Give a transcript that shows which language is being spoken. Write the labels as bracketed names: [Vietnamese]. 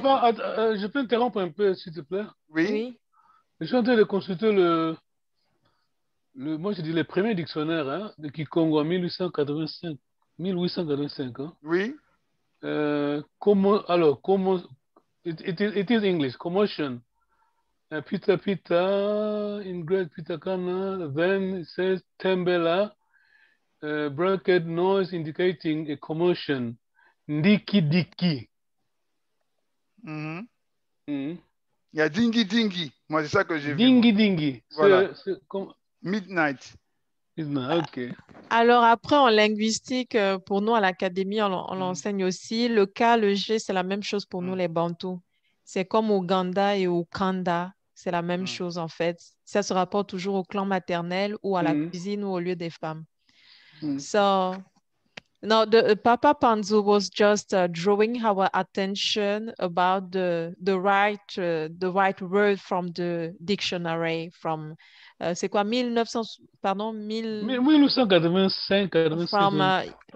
[French] Papa, je peux interrompre un peu, s'il te plaît? Oui. Je suis en train de consulter moi je dis le premier dictionnaire de Kikongo en 1885. Hein? Oui. Comment, [English] it is English, commotion. Pita pita, in Greek pitakana, then it says tembela, bracket noise indicating a commotion. [Kongo] Ndiki diki. [French] Il y a dingy dingy. Moi, c'est ça que j'ai vu. [Kongo] Dingy dingy. [French] Voilà. Midnight. OK. Alors après, en linguistique, pour nous à l'académie, on l'enseigne aussi. Le K, le G, c'est la même chose pour nous les Bantous. C'est comme Ouganda et Okanda. C'est la même chose en fait. Ça se rapporte toujours au clan maternel ou à la cuisine ou au lieu des femmes. [English] So, no, Papa Panzu was just drawing our attention about the right word from the dictionary from [French] c'est quoi [English] 1985